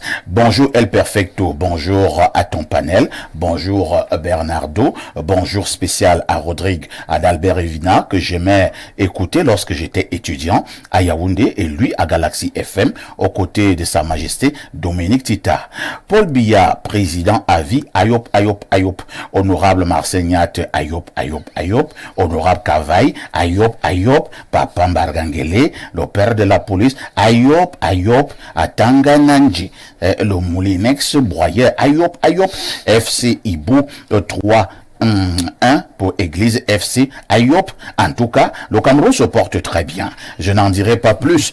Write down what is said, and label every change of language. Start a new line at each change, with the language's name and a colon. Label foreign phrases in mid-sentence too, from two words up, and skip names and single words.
French: Bonjour El Perfecto, bonjour à ton panel, bonjour Bernardo, bonjour spécial à Rodrigue, à Dalbert Evina, que j'aimais écouter lorsque j'étais étudiant à Yaoundé et lui à Galaxy FM, aux côtés de Sa Majesté Dominique Tita. Paul Biya, président à vie, Ayop, Ayop, Ayop, honorable Marseillat, Ayop, Ayop, Ayop, honorable Kavaï, Ayop, Ayop, Papa Mbargangele, le père de la police, Ayop, Ayop, à Tangananji, le Moulinex Broyeur, Ayop, Ayop, FC Ibo 3 1 pour Église FC Ayop. En tout cas, le Cameroun se porte très bien. Je n'en dirai pas plus.